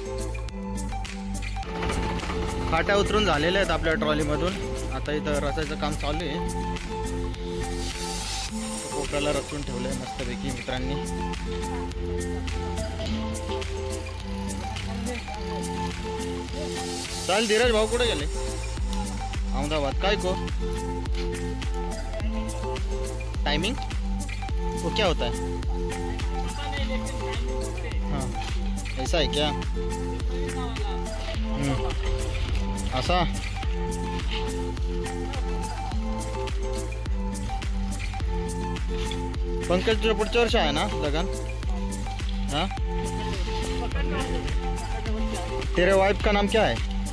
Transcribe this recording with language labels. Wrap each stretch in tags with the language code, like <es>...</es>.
<mr>फाट्या उतरून झालेल्या आहेत आपल्या ट्रॉलीमधून. आता इथं रचायचं काम चालू आहे. कोपऱ्याला रचून ठेवलंय मस्तपैकी मित्रांनी. चल धीरज भाऊ कुठे गेले? अहमदाबाद.</mr> <hi>काय को टाइमिंग वो क्या होता है? हाँ ऐसा है क्या?</hi> <mr>असा पंकज तुझ्या पुढच्या वर्षी आहे ना लगन?</mr> <hi>हाँ तेरे वाइफ का नाम क्या है?</hi>